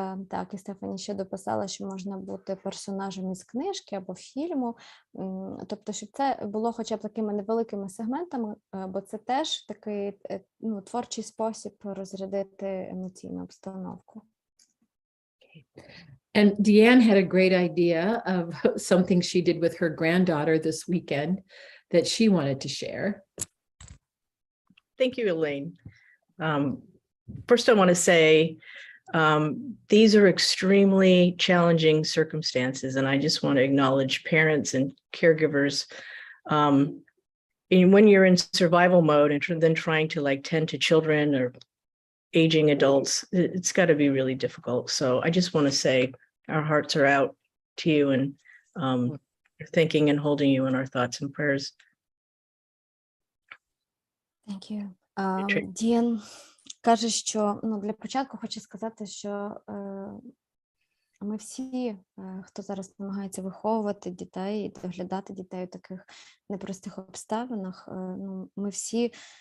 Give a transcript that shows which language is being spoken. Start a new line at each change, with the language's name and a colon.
Ukrainian: Так, і Стефані ще дописала, що можна бути персонажем із книжки або фільму, тобто, щоб це було хоча б такими невеликими сегментами, бо це теж такий творчий спосіб розрядити емоційну обстановку.
English: And Deanne had a great idea of something she did with her granddaughter this weekend that she wanted to share. Thank you, Elaine. First, I want to say these are extremely challenging circumstances, and I just want to acknowledge parents and caregivers. And when you're in survival mode and then trying to tend to children or aging adults, it's got to be really difficult. So I just want to say our hearts are out to you, and thinking and holding you in our thoughts and prayers. Thank you.
Ukrainian: Діан каже, що для початку хочу сказати, що ми всі, хто зараз намагається виховувати дітей і доглядати дітей у таких непростих обставинах, ми всі